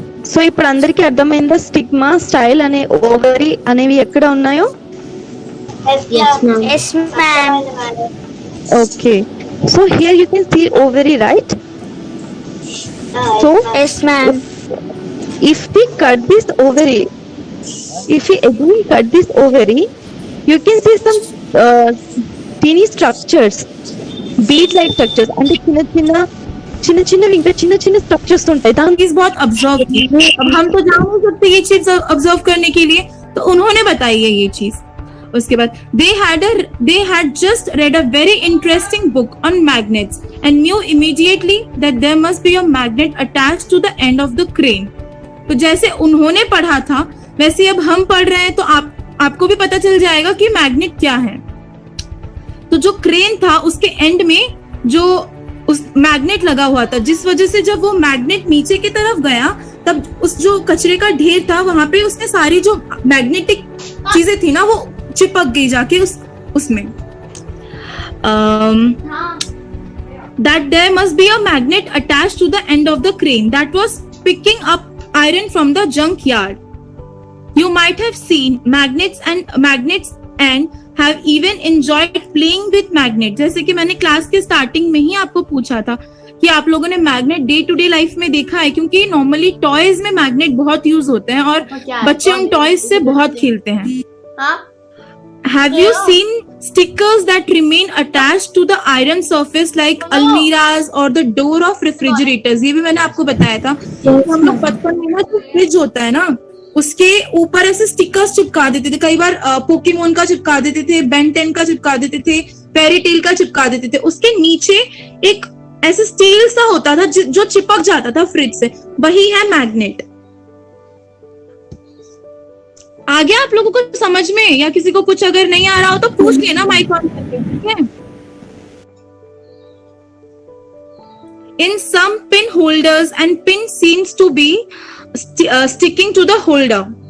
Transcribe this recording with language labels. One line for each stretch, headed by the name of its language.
Telugu: So ఇప్పుడు అందరికి అర్థమైందా స్టిగ్మా, స్టైల్ అనే ఓవరీ అనేవి ఎక్కడ ఉన్నాయో?
English: Yes, ma'am. Okay. So here you can see ovary, right? So Yes, ma'am. if we cut this ovary, if we again cut this ovary, you can see some teeny structures, bead-like structures, and
Telugu: చిన్న structures ఉంటాయి.
Hindi: चीज बहुत observe की, अब हम तो जा नहीं सकते ये चीज ऑब्जर्व करने के लिए, तो उन्होंने बताई है ये चीज. उसके बाद
English: they had just read a very interesting book on magnets and knew immediately that there must be a magnet attached to the end of the crane.
Hindi: तो जैसे उन्होंने पढ़ा था वैसे अब हम पढ़ रहे हैं, तो आपको भी पता चल जाएगा कि मैग्नेट क्या है. तो जो क्रेन था उसके एंड में जो उस मैग्नेट लगा हुआ था, जिस वजह से जब वो मैग्नेट नीचे की तरफ गया तब उस जो कचरे का ढेर था वहां पे उसने सारी जो मैग्नेटिक चीजें थी ना वो चिपक गई जाके उसमें.
English: That there must be a magnet attached to the end of the crane that was picking up iron from the junk yard. You might have seen magnets and have even enjoyed playing with magnet.
Hindi: जैसे कि मैंने class के starting में ही आपको पूछा था कि आप लोगों ने magnet day to day life में देखा है, क्योंकि नॉर्मली टॉयज में मैग्नेट बहुत यूज होते हैं और बच्चे उन टॉयज से बहुत खेलते हैं.
English: Have you seen stickers that remain attached to the iron surface like almiras or the door of refrigerators?
Hindi: ये भी मैंने आपको बताया था. हम लोग बचपन में ना जो फ्रिज होता है ना उसके ऊपर ऐसे स्टिकर्स चिपका देते थे. कई बार पोकेमोन का चिपका देते थे, बेन 10 का चिपका देते थे, फेरी टेल का चिपका देते थे. उसके नीचे एक ऐसे स्टील सा होता था जो चिपक जाता था फ्रिज से, वही है मैग्नेट. आ गया आप लोगों को समझ में, या किसी को कुछ अगर नहीं आ रहा हो तो पूछ लेना माइक ऑन करके, ठीक है.
English: In some pin holders and pin seems to be sticking to the holder.